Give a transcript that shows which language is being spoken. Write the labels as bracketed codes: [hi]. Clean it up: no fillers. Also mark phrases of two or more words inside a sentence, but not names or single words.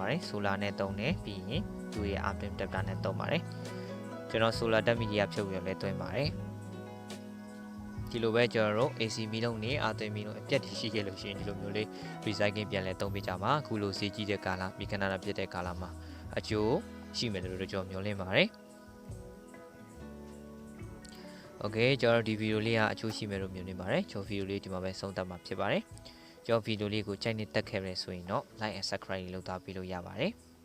[my] ပါတယ် solar နဲ့သုံးတယ်ပြီးရင်သူရဲ့ [en] output adapter [my] နဲ့သုံးပါတယ်ကျွန်တော် solar တက်မီဒီယာဖြုတ်ပြီးတော့လည်းသွင်းပါတယ်ဒီလိုပဲကျွန်တော်တို့ AC မီလုံးနဲ့အာသွင်းမီလုံးအပြတ်တရှိခဲ့လို့ရှိရင်ဒီလိုမျိုးလေး recycling ပြန်လဲသုံးပေးကြပါအခုလိုစီကြည့်တဲ့ကာလမိခဏတာပြတ်တဲ့ကာလမှာအကျိုးရှိမယ်လို့ကျွန်တော်မျှော်လင့်ပါတယ် โอเคကျွန်တော်ဒီဗီဒီယိုလေးကအကျိုးရှိမယ်လို့မျှော်လင့်ပါတယ်ကျွန်တော်ဗီဒီယိုလေးဒီမှာပဲဆုံးသတ်မှာဖြစ်ပါတယ်ကျွန်တော်ဗီဒီယိုလေးကိုကြိုက်နေတက်ခဲ့ရဆိုရင်တော့ [en] like and subscribe [my] လုပ်သားပေးလို့ရပါတယ်